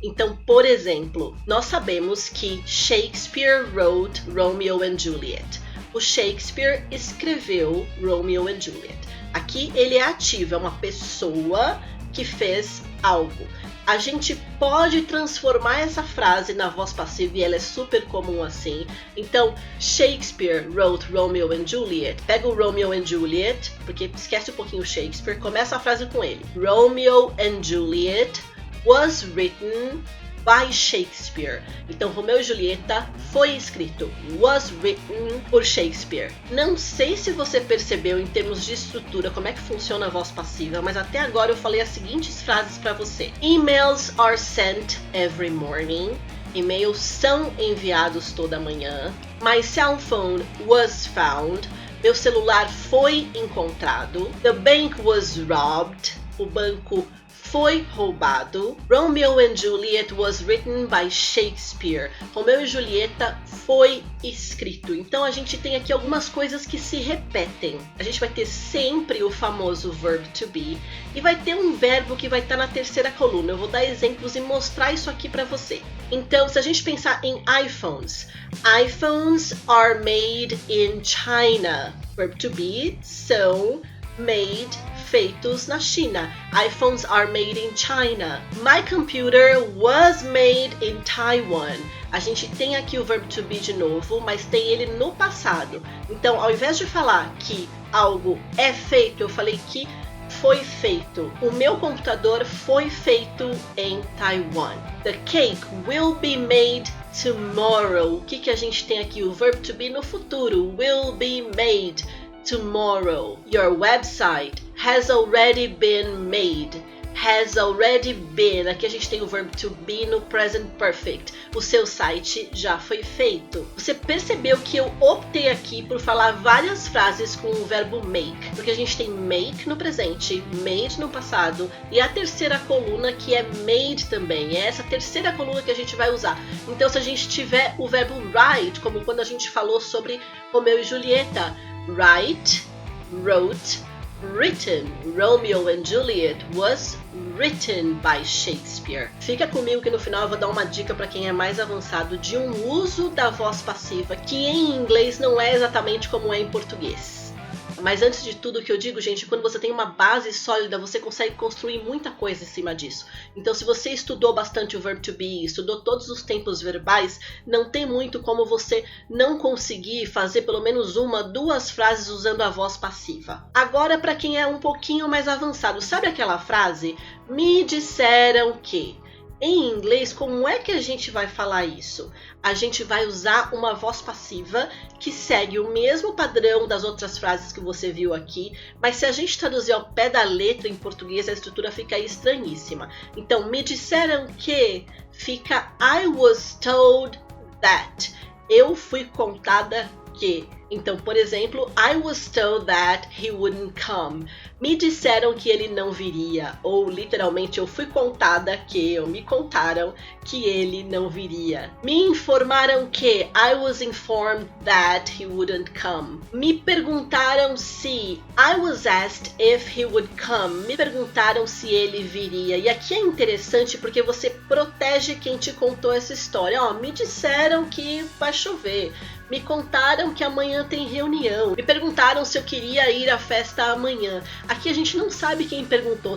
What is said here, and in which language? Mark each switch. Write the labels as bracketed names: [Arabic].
[Portuguese] Então, por exemplo, nós sabemos que Shakespeare wrote Romeo and Juliet. O Shakespeare escreveu Romeo and Juliet. Aqui ele é ativo, é uma pessoa que fez algo. A gente pode transformar essa frase na voz passiva e ela é super comum assim. Então, Shakespeare wrote Romeo and Juliet. Pega o Romeo and Juliet, porque esquece um pouquinho o Shakespeare, começa a frase com ele. [English] Romeo and Juliet was written by Shakespeare. [Portuguese] Então, Romeu e Julieta foi escrito, [English] was written [Portuguese] por Shakespeare. Não sei se você percebeu em termos de estrutura como é que funciona a voz passiva, mas até agora eu falei as seguintes frases para você. [English] Emails are sent every morning. [Portuguese] E-mails são enviados toda manhã. [English] My cell phone was found. [Portuguese] Meu celular foi encontrado. [English] The bank was robbed. [Portuguese] O banco foi roubado. [English] Romeo and Juliet was written by Shakespeare. [Portuguese] Romeu e Julieta foi escrito. Então a gente tem aqui algumas coisas que se repetem. A gente vai ter sempre o famoso verb to be e vai ter um verbo que vai estar na terceira coluna. Eu vou dar exemplos e mostrar isso aqui para você. Então, se a gente pensar em iPhones, [English] iPhones are made in China. [Portuguese] Verb to be são made, feitos na China. [English] iPhones are made in China. My computer was made in Taiwan. [Portuguese] A gente tem aqui o verbo to be de novo, mas tem ele no passado. Então, ao invés de falar que algo é feito, eu falei que foi feito. O meu computador foi feito em Taiwan. [English] The cake will be made tomorrow. [Portuguese] O que a gente tem aqui? O verbo to be no futuro. [English] Will be made tomorrow. Your website has already been made. Has already been. [Portuguese] Aqui a gente tem o verbo to be no present perfect. O seu site já foi feito. Você percebeu que eu optei aqui por falar várias frases com o verbo make, porque a gente tem make no presente, made no passado e a terceira coluna que é made também. É essa terceira coluna que a gente vai usar. Então, se a gente tiver o verbo write, como quando a gente falou sobre Romeu e Julieta, [English] write, wrote, written. Romeo and Juliet was written by Shakespeare. [Portuguese] Fica comigo que no final eu vou dar uma dica para quem é mais avançado de um uso da voz passiva que em inglês não é exatamente como é em português. Mas antes de tudo, o que eu digo, gente, quando você tem uma base sólida, você consegue construir muita coisa em cima disso. Então, se você estudou bastante o verb to be, estudou todos os tempos verbais, não tem muito como você não conseguir fazer pelo menos uma, duas frases usando a voz passiva. Agora, para quem é um pouquinho mais avançado, sabe aquela frase? Me disseram que... Em inglês, como é que a gente vai falar isso? A gente vai usar uma voz passiva que segue o mesmo padrão das outras frases que você viu aqui, mas se a gente traduzir ao pé da letra em português, a estrutura fica estranhíssima. Então, me disseram que fica [English] I was told that. [Portuguese] Eu fui contada que. Então, por exemplo, [English] I was told that he wouldn't come. [Portuguese] Me disseram que ele não viria. Ou, literalmente, eu fui contada que, ou me contaram que ele não viria. Me informaram que [English] I was informed that he wouldn't come. [Portuguese] Me perguntaram se [English] I was asked if he would come. [Portuguese] Me perguntaram se ele viria. E aqui é interessante porque você protege quem te contou essa história. Ó, me disseram que vai chover. Me contaram que amanhã tem reunião. Me perguntaram se eu queria ir à festa amanhã. Aqui a gente não sabe quem perguntou.